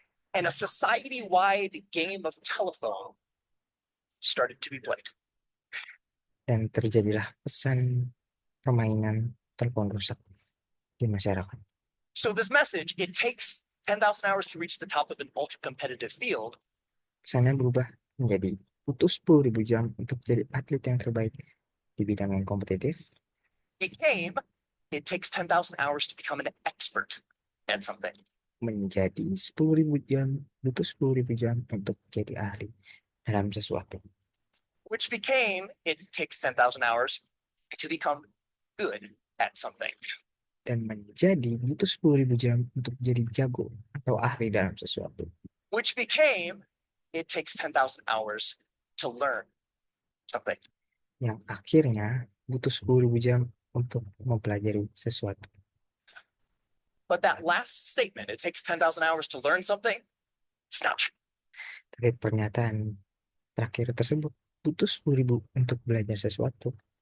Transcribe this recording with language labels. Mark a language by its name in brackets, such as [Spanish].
[English] And a society-wide game of telephone started to be played. [Indonesian] Dan terjadilah pesan permainan telepon rusak di masyarakat. [English] So this message, it takes 10,000 hours to reach the top of an ultra-competitive field. [Indonesian] Pesannya berubah menjadi butuh 10.000 jam untuk jadi atlet yang terbaik di bidang yang kompetitif. [English] Became, it takes 10,000 hours to become an expert at something. [Indonesian] Menjadi 10.000 jam, butuh 10.000 jam untuk jadi ahli dalam sesuatu. [English] Which became, it takes 10,000 hours to become good at something. [Indonesian] Dan menjadi butuh 10.000 jam untuk jadi jago atau ahli dalam sesuatu. [English] Which became, it takes 10,000 hours to learn something. [Indonesian] Yang akhirnya butuh 10.000 jam untuk mempelajari sesuatu. [English] But that last statement, it takes 10,000 hours to learn something, It's not true. [Indonesian] Tapi pernyataan terakhir tersebut butuh 10.000 untuk belajar sesuatu.